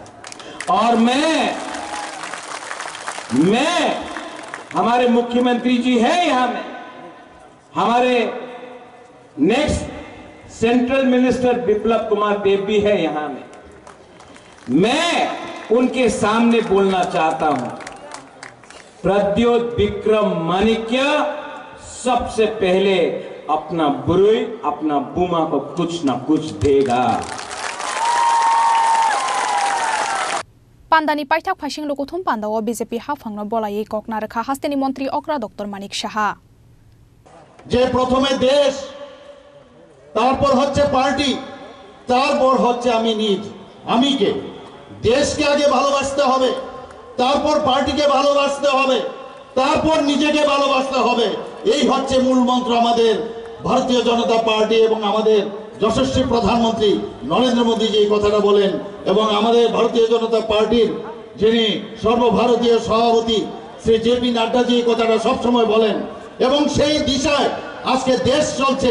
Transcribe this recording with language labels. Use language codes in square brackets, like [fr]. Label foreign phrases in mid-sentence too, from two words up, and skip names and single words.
[hi] और मैं हमारे मुख्यमंत्री जी है यहां में, हमारे नेक्स्ट सेंट्रल मिनिस्टर विप्लव कुमार देव भी है यहां में। मैं उनके सामने बोलना चाहता हूं, प्रद्योत विक्रम माणिक्य सबसे पहले अपना बुरुई, अपना बुमा को कुछ ना कुछ देगा। [trp] पांडानी पाइथाक फाइसिं लोकोथुम पांडाओ बीजेपी हाफांनो बलायै ककना रेखा हास्तेनी मंत्री अक्रा डॉक्टर मानिक साहा [bn] যে প্রথমে দেশ, তারপর হচ্ছে পার্টি, তারপর হচ্ছে আমি নিজ। আমি কে? দেশকে আগে ভালোবাসতে হবে, তারপর পার্টিকে ভালোবাসতে হবে, তারপর নিজেকে ভালোবাসতে হবে। এই হচ্ছে মূল মন্ত্র আমাদের ভারতীয় জনতা পার্টি এবং আমাদের যশস্বী প্রধানমন্ত্রী নরেন্দ্র মোদী যে কথাটা বলেন, এবং আমাদের ভারতীয় জনতা পার্টির যিনি সর্বভারতীয় সভাপতি শ্রী জেপি নাড্ডা যে কথাটা সবসময় বলেন, এবং সেই দিশায় আজকে দেশ চলছে।